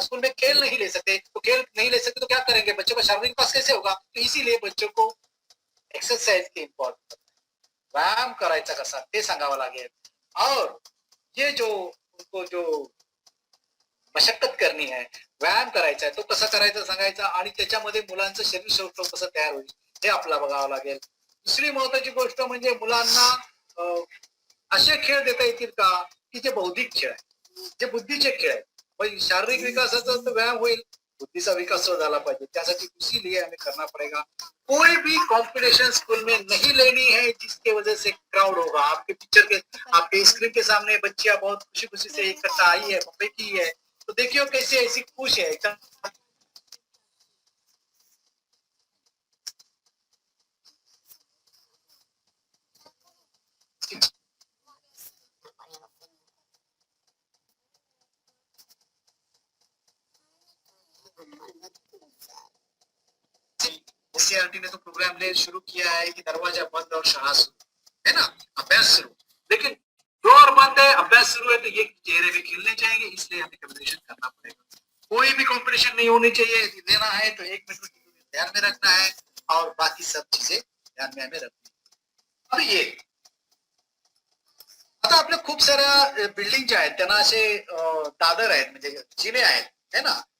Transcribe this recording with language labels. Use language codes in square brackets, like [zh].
[hi] School में खेल नहीं ले सकते तो क्या करेंगे? बच्चों का शारीरिक विकास कैसे होगा? तो इसीलिए बच्चों को एक्सरसाइज की इम्पॉर्टन्स, [mr] व्यायाम करायचा कसा ते सांगावं लागेल. [hi] और ये जो उनको जो मशक्कत करनी है [mr] व्यायाम करायचा आहे तो कसा करायचा सांगायचा आणि त्याच्यामध्ये मुलांचं शरीर सौष्ठव कसं तयार होईल हे आपल्याला बघावं लागेल. दुसरी महत्वाची गोष्ट म्हणजे मुलांना असे खेळ देता येतील का की जे बौद्धिक खेळ आहे, जे बुद्धीचे खेळ आहेत. पण शारीरिक विकासाचा तो व्यायाम होईल, बुद्धि विकास झाला पाहिजे. [hi] त्यासाठी इसीलिए हमें करना पड़ेगा. कोई भी कंपटीशन स्कूल में नहीं लेनी है जिसके वजह से क्राउड होगा. आपके पिक्चर के आपके स्क्रीन के सामने बच्चियां बहुत खुशी खुशी से इकट्ठा आई है, बैठी है, तो देखियो कैसे ऐसी खुश है एकदम. एनसीईआरटी ने तो प्रोग्राम ले शुरू किया है कि दरवाजा बंद और शाळा शुरू, है ना, अभ्यास शुरू. लेकिन डोर बंद है, अभ्यास शुरू है, तो ये चेहरे भी खिलने चाहिए. इसलिए हमें कंपटीशन करना पड़ेगा. कोई भी कंपटीशन नहीं होनी चाहिए. देना है तो 1 मिनट ध्यान में रखना है और बाकी सब चीजें ध्यान में हमें रखनी. [mr] अब ये आता आपल्या खूप साऱ्या बिल्डिंग ज्या आहेत त्यांना असे दादर आहेत म्हणजे जिने आहेत, है ना.